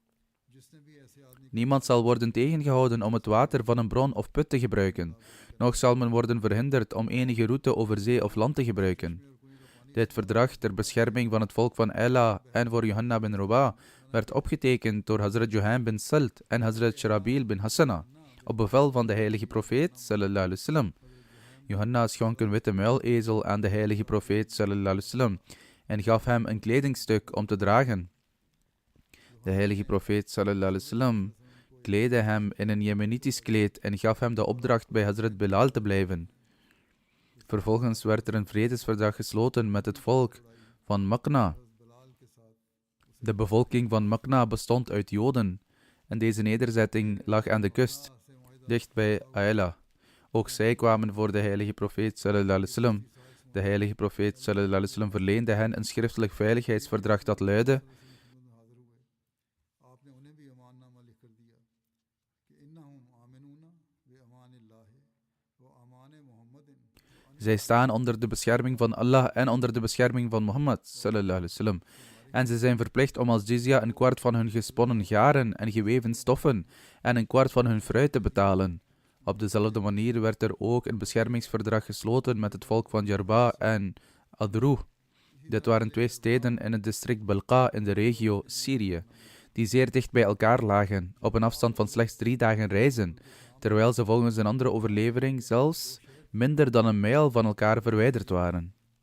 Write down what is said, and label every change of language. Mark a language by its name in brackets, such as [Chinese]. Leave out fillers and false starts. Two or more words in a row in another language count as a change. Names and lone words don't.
[Dutch] Niemand zal worden tegengehouden om het water van een bron of put te gebruiken, noch zal men worden verhinderd om enige route over zee of land te gebruiken. Dit verdrag ter bescherming van het volk van Ayla en voor Yohanna bin Ruba werd opgetekend door Hazrat Juhaym bin Salt en Hazrat Sharabil bin Hassana, op bevel van de heilige profeet [Arabic] صلى الله عليه وسلم. [Dutch] Yohanna schonk een witte muilezel aan de heilige profeet [Arabic] صلى الله عليه وسلم [Dutch] en gaf hem een kledingstuk om te dragen. De heilige profeet [Arabic] صلى الله عليه وسلم [Dutch] kleedde hem in een Jemenitisch kleed en gaf hem de opdracht bij Hazrat Bilal te blijven. Vervolgens werd er een vredesverdrag gesloten met het volk van Makna. De bevolking van Makna bestond uit Joden en deze nederzetting lag aan de kust, dicht bij Ayla. Ook zij kwamen voor de heilige profeet [Arabic] صلى الله عليه وسلم. [Dutch] De heilige profeet [Arabic] صلى الله عليه وسلم [Dutch] verleende hen een schriftelijk veiligheidsverdrag dat luidde: zij staan onder de bescherming van Allah en onder de bescherming van Mohammed [Arabic] صلى الله عليه وسلم. [Dutch] En ze zijn verplicht om als jizya een kwart van hun gesponnen garen en geweven stoffen en een kwart van hun fruit te betalen. Op dezelfde manier werd er ook een beschermingsverdrag gesloten met het volk van Yarba en Adru. Dit waren twee steden in het district Balqa in de regio Syrië, die zeer dicht bij elkaar lagen, op een afstand van slechts 3 dagen reizen, terwijl ze volgens een andere overlevering zelfs minder dan een mijl van elkaar verwijderd waren.